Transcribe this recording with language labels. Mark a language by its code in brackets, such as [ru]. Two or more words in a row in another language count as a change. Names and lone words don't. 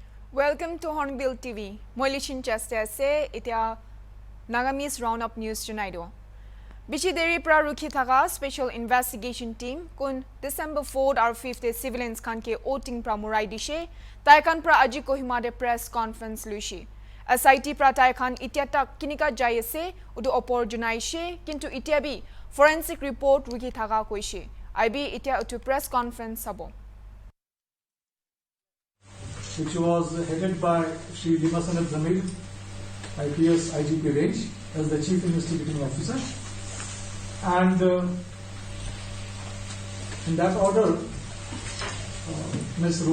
[en] Welcome to HornbillTV. [nag] Moilichin chaste ase itia Nagamis Roundup News Junaido. Bichi deri pra rukhi thaga [en] Special Investigation Team [nag] kun December 4th or 5th civilians kan ke voting pra murai dishe taikan pra aji Kohima de [en] press conference [nag] luishi. SIT pra taikan itia tak kinika jayese udu opor junaishe kintu itia bi [en] forensic report [nag] rukhi thaga koishe. IB itia utu [en] press conference [nag] sabo. [en] Which was headed by Shri Dimapur, IPS IGP range as the Chief Investigating Officer. And in that order, Ms.